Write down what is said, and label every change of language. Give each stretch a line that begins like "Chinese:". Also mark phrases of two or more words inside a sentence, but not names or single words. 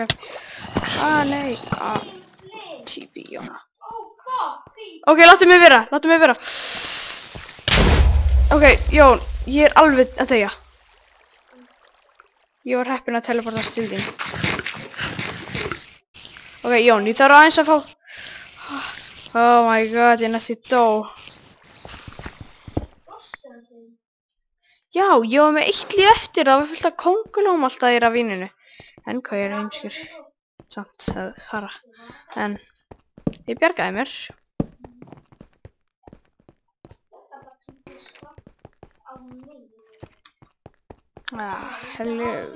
Icelandic: Nei. TV, Jóna. Ok, láttu mig vera, láttu mig vera. Ok, Jón, ég er alveg að deyja. Ég var heppin að teleportast til þín. Ok, Jón, ég þarf aðeins að fá...
English: Oh my god,
Icelandic: ég næst í dó. Já, ég var með 1 líf eftir, það var fullt af kóngulóm alltaf í ravíninu. En hvað ég er heimskur. Samt að fara. En ég bjargaði mér. Hello.